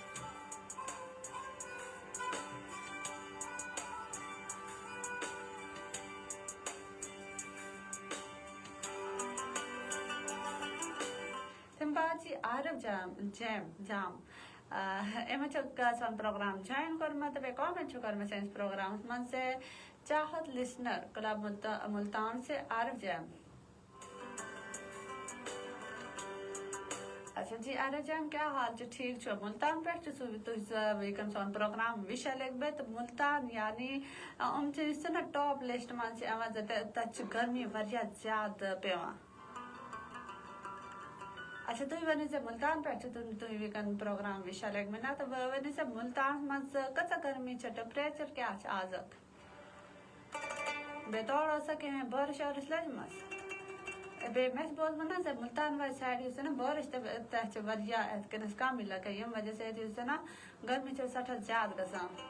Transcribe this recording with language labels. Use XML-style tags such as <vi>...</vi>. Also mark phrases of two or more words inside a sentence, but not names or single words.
<ks>تمہِ بعد چھِ عارف جام یِمن چھُ سون پروگرام جوین کوٚرمُت تہٕ بیٚیہِ کامنٹ چھُ کوٚرمُت سٲنِس پروگرامس منٛز چاہت لسنر کلب ملتان سے عارف جام</ks> <ur>اچھا جی</ur> <ks>عارف جام کیٛاہ حال چھُ ٹھیٖک چھُ ملتان پٮ۪ٹھ چھُ تُہۍ وٕنکٮ۪ن سون پروگرام وِشا لیکھمٕتۍ تہٕ ملتان یعنی یِم چھِ یُس نا</ks> <en>top list</en> <ks>منٛز چھِ یِوان تتہِ چھِ گرمی واریاہ زیادٕ پیٚوان اچھا تُہۍ ؤنِو ملتان پٮ۪ٹھ چھِ تُہۍ وٕنکٮ۪ن پروگرام وِشا لیکھمٕتۍ نہ تہٕ ؤنِو ملتانس منٛز کۭژاہ گرمی چھِ ٹیمپریچر کیٛاہ چھُ آزُک بیٚیہِ تورٕ ٲسا کینٛہہ بارش وارش لٔجمٕژ بیٚیہِ مےٚ چھُ بوٗزمُت نا ملتان واجہِ سایڈ یُس نا بارش تہِ چھِ واریاہ یِتھ کٔنۍ کمٕے لگان ییٚمہِ وجہ سۭتۍ یُس نا گرمی چھِ سٮ۪ٹھاہ زیادٕ گژھان</ks>